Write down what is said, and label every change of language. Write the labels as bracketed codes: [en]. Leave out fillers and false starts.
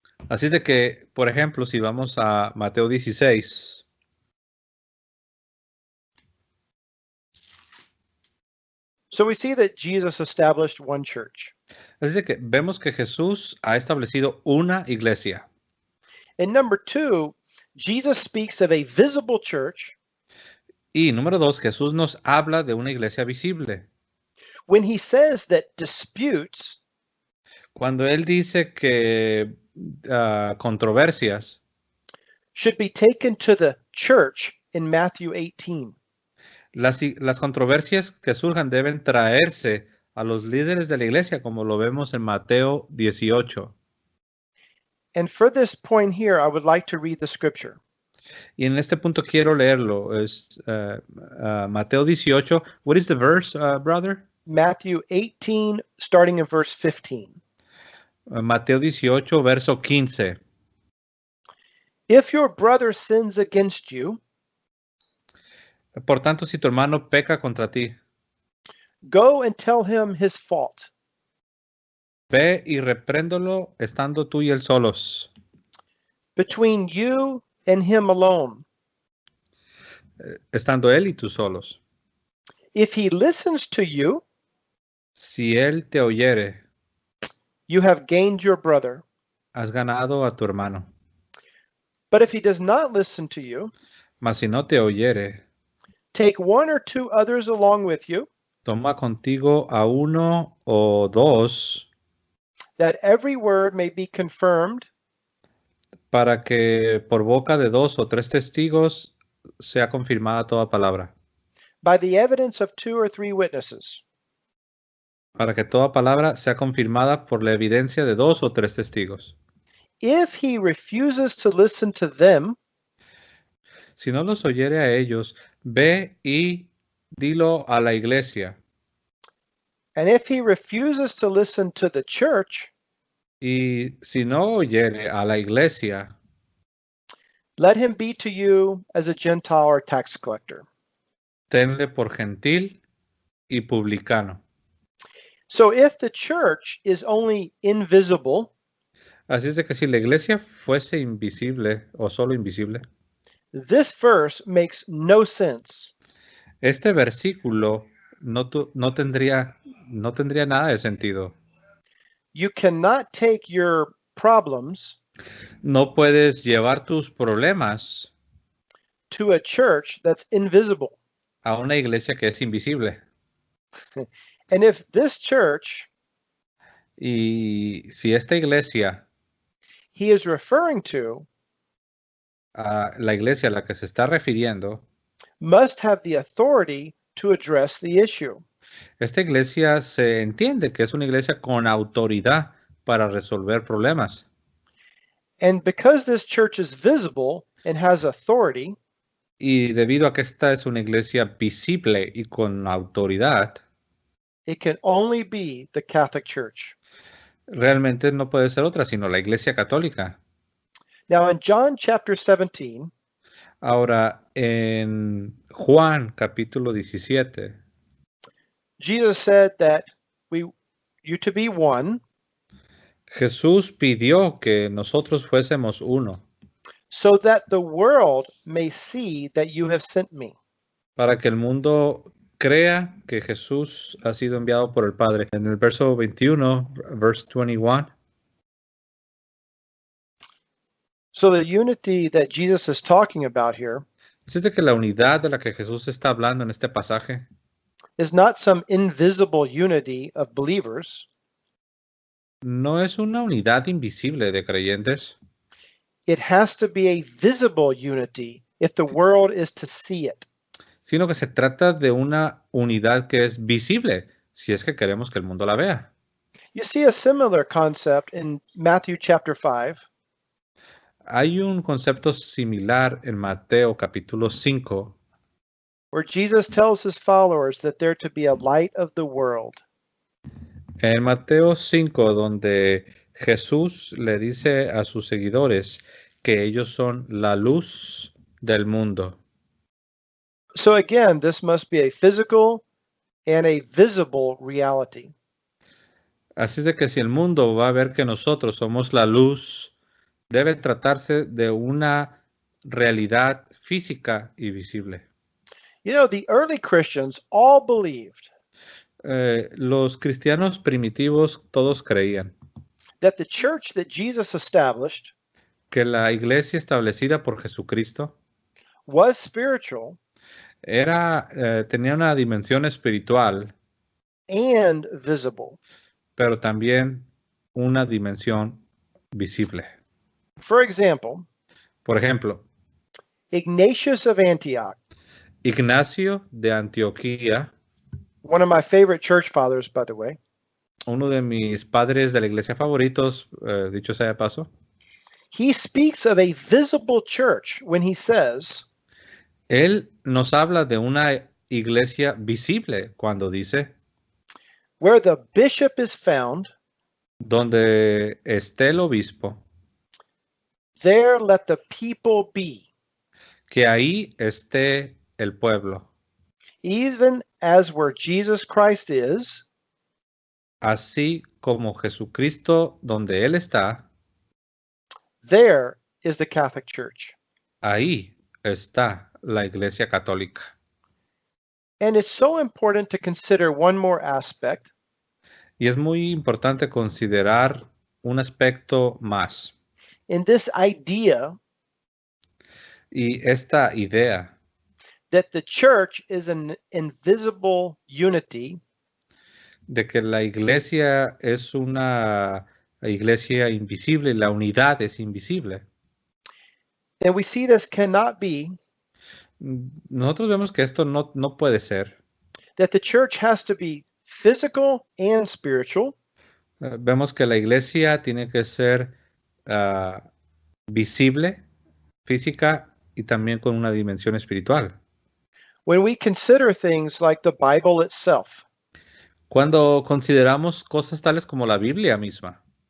[es] Así es de que, por ejemplo, si vamos a Mateo 16, [en] so we see that Jesus established one church. [es] así es de que vemos que Jesús ha establecido una iglesia. [en] And number two, Jesus speaks of a visible church [es] Y número 2, Jesús nos habla de una iglesia visible. [en] when he says that disputes [es] Cuando él dice que controversias [en] should be taken to the church in Matthew 18. [es] las controversias que surjan deben traerse a los líderes de la iglesia, como lo vemos en Mateo 18. [en] And for this point here, I would like to read the scripture. [es] Y en este punto quiero leerlo. Es Mateo 18. [en] What is the verse, brother? Matthew 18, starting in verse 15. [es] Mateo 18, verso 15. [en] If your brother sins against you, [es] Por tanto, si tu hermano peca contra ti, [en] go and tell him his fault. [es] ve y repréndolo estando tú y él solos, [en] Between you and him alone. [es] estando él y tú solos. [en] If he listens to you, [es] Si él te oyere, [en] you have gained your brother. [es] has ganado a tu hermano. [en] But if he does not listen to you, [es] Mas si no te oyere, [en] take one or two others along with you, [es] toma contigo a uno o dos, [en] that every word may be confirmed [es] para que por boca de 2 o 3 testigos sea confirmada toda palabra. [en] by the evidence of 2 or 3 witnesses. [es] Para que toda palabra sea confirmada por la evidencia de 2 o 3 testigos. [en] If he refuses to listen to them, [es] Si no los oyere a ellos, ve y dilo a la iglesia. [en] and if he refuses to listen to the church, [es] Y si no oyere a la iglesia, [en] let him be to you as a Gentile or tax collector. [es] tenle por gentil y publicano. [en] So if the church is only invisible, [es] Así es de que si la iglesia fuese invisible o solo invisible, [en] this verse makes no sense. [es] este versículo no tendría nada de sentido. [en] You cannot take your problems [es] No puedes llevar tus problemas [en] to a church that's invisible. [es] a una iglesia que es invisible. [en] And if this church [es] Y si esta iglesia, [en] he is referring to [es] la iglesia a la que se está refiriendo, [en] must have the authority to address the issue. [es] esta iglesia se entiende que es una iglesia con autoridad para resolver problemas. [en] And because this church is visible and has authority, [es] Y debido a que esta es una iglesia visible y con autoridad, [en] it can only be the Catholic Church. [es] realmente no puede ser otra sino la iglesia católica. [en] Now in John chapter 17, [es] Ahora, en Juan capítulo 17, [en] Jesus said that you to be one, [es] Jesús pidió que nosotros fuésemos uno, [en] so that the world may see that you have sent me. [es] para que el mundo crea que Jesús ha sido enviado por el Padre. En el verso 21, [en] verse 21, So the unity that Jesus is talking about here [es] es de que la unidad de la que Jesús está hablando en este pasaje [en] is not some invisible unity of believers. [es] no es una unidad invisible de creyentes. [en] It has to be a visible unity if the world is to see it. [es] Sino que se trata de una unidad que es visible, si es que queremos que el mundo la vea. [en] You see a similar concept in Matthew chapter 5, [es] Hay un concepto similar en Mateo capítulo 5, [en] where Jesus tells his followers that they're to be a light of the world. [es] en Mateo 5, donde Jesús le dice a sus seguidores que ellos son la luz del mundo. [en] So again, this must be a physical and a visible reality. [es] Así es de que si el mundo va a ver que nosotros somos la luz, debe tratarse de una realidad física y visible. [en] You know, the early Christians all believed [es] Los cristianos primitivos todos creían [en] that the church that Jesus established [es] que la iglesia establecida por Jesucristo [en] was spiritual [es] tenía una dimensión espiritual, [en] and visible. [es] pero también una dimensión visible. [en] For example, [es] Por ejemplo, [en] Ignatius of Antioch, [es] Ignacio de Antioquía, [en] one of my favorite church fathers, by the way, [es] uno de mis padres de la iglesia favoritos, dicho sea de paso, [en] he speaks of a visible church when he says, [es] él nos habla de una iglesia visible cuando dice, [en] where the bishop is found, [es] donde esté el obispo, [en] there let the people be, [es] que ahí esté el pueblo. [en] even as where Jesus Christ is, [es] Así como Jesucristo, donde Él está, [en] there is the Catholic Church. [es] ahí está la Iglesia Católica. [en] And it's so important to consider one more aspect, [es] Y es muy importante considerar un aspecto más. [en] in this idea [es] Y esta idea [en] that the church is an invisible unity, [es] de que la iglesia es una iglesia invisible, la unidad es invisible. [en] and we see this cannot be, [es] Nosotros vemos que esto no puede ser. [en] that the church has to be physical and spiritual, [es] Vemos que la iglesia tiene que ser visible, física y también con una dimensión espiritual. [en] when we consider things like the Bible itself. [es] Cuando consideramos cosas tales como la Biblia misma,